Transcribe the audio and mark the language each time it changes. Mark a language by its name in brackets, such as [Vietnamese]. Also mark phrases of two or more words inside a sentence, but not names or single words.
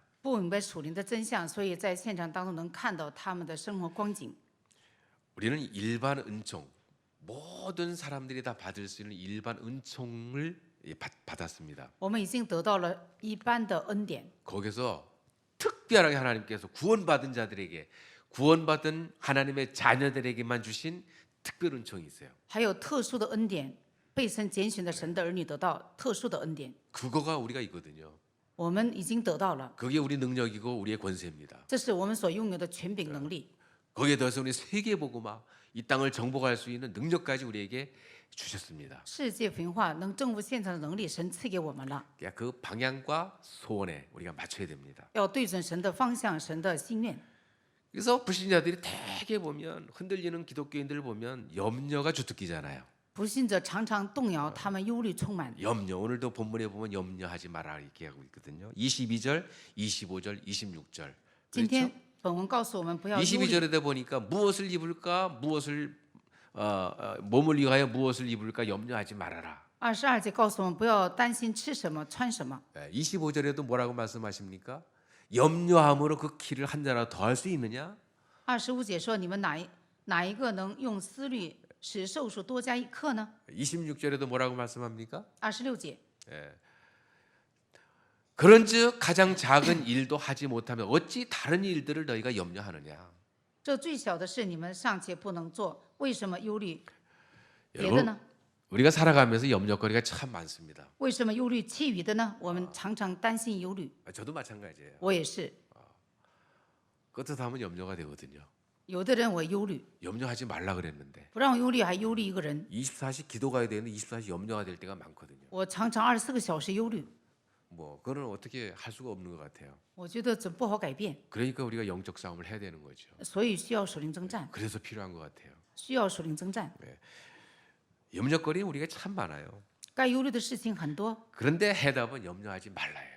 [Chinese] 不明白属灵的真相，所以在现场当中能看到他们的生活光景。 [Korean] 우리는 일반 은총, 모든 사람들이 다 받을 수 있는 일반 은총을 받았습니다. [Chinese] 我们已经得到了一般的恩典， [Korean] 거기서 특별하게 하나님께서 구원받은 자들에게, 구원받은 하나님의 자녀들에게만 주신 특별 은총이 있어요. [Chinese] 还有特殊的恩典，被神拣选的神的儿女得到特殊的恩典， [Korean] 그거가 우리가 있거든요. [Chinese] 我们已经得到了， [Korean] 그게 우리 능력이고 우리의 권세입니다. [Chinese] 这是我们所拥有的权柄能力。 [Korean] 거기에 더해서 우리 세계복음화, 이 땅을 정복할 수 있는 능력까지 우리에게 주셨습니다. [Chinese] 世界文化能征服现场的能力，神赐给我们了， [Korean] 그러니까 그 방향과 소원에 우리가 맞춰야 됩니다. [Chinese] 要对准神的方向、神的心愿。 [Korean] 그래서 불신자들이 대개 보면, 흔들리는 기독교인들을 보면 염려가 주특기잖아요. [Chinese] 不信者常常动摇，他们忧虑充满。 [Korean] 염려, 오늘도 본문에 보면 염려하지 마라 이렇게 하고 있거든요. 22절, 25절, 26절. [Chinese] 今天本文告诉我们不要忧虑。 [Korean] 22절에다 보니까 무엇을 입을까, 몸을 위하여 무엇을 입을까 염려하지 말아라. [Chinese] 22 节告诉我们不要担心吃什么、穿什么。 [Korean] 25절에도 뭐라고 말씀하십니까? 염려함으로 그 키를 한 자라도 더할 수 있느냐? [Chinese] 25 节说：“你们哪一个能用思虑使寿数多加一刻呢 [Korean] 26절에도 뭐라고 말씀합니까? [Chinese] ？”26节， [Korean] 그런즉 가장 작은 일도 하지 못하면 어찌 다른 일들을 너희가 염려하느냐? [Chinese] 这最小的事你们尚且不能做，为什么忧虑别的 [Korean] 여러분, [Chinese] 呢？ [Korean] 우리가 살아가면서 염려거리가 참 많습니다. [Chinese] 为什么忧虑其余的呢？我们常常担心忧虑， [Korean] 저도 마찬가지예요. [Chinese] 我也是。 [Korean] 끄트하면 염려가 되거든요. [Chinese] 有的人我忧虑， [Korean] 염려하지 말라 그랬는데 [Chinese] 不让我忧虑，还忧虑一个人。 [Korean] 24시 기도가 해야 되는데 24시 염려가 될 때가 많거든요. [Chinese] 我常常24个小时忧虑， [Korean] 뭐 그거는 어떻게 할 수가 없는 것 같아요. [Chinese] 我觉得这不好改变， [Korean] 그러니까 우리가 영적 싸움을 해야 되는 거죠. [Chinese] 所以需要属灵征战， [Korean] 그래서 필요한 것 같아요. [Chinese] 需要属灵征战。 [Korean] 염려거리 우리가 참 많아요. [Chinese] 该忧虑的事情很多， [Korean] 그런데 해답은 염려하지 말라예요.